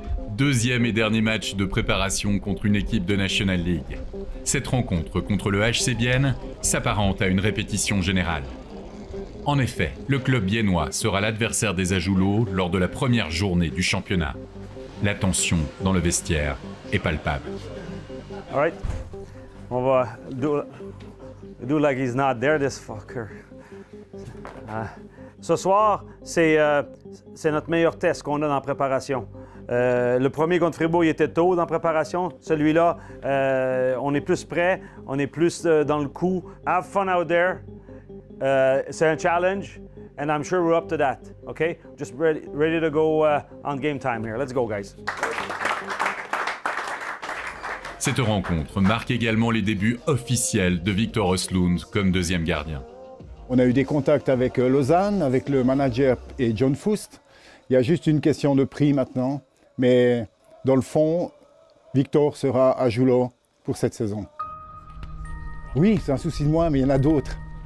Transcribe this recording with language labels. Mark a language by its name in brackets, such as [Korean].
[French] Deuxième et dernier match de préparation contre une équipe de National League. Cette rencontre contre le HC Bienne s'apparente à une répétition générale. En effet, le club biennois sera l'adversaire des Ajoulots lors de la première journée du championnat. La tension dans le vestiaire est palpable. [English] All right. [French] On va [English] do like he's not there, this fucker. [French] Ce soir, c'est notre meilleur test qu'on a dans la préparation. Le premier contre Fribourg, il était tôt dans la préparation. Celui-là, on est plus prêt, on est plus dans le coup. [English] Have fun out there. [French] C'est un challenge, [English] and I'm sure we're up to that. Okay? Just ready to go on game time here. Let's go, guys. [French] Cette rencontre marque également les débuts officiels de Victor Östlund comme deuxième gardien. On a eu des contacts avec Lausanne, avec le manager et John Foust. Il y a juste une question de prix maintenant. Mais dans le fond, Victor sera à Ajoulots pour cette saison. Oui, c'est un souci de moi, mais il y en a d'autres.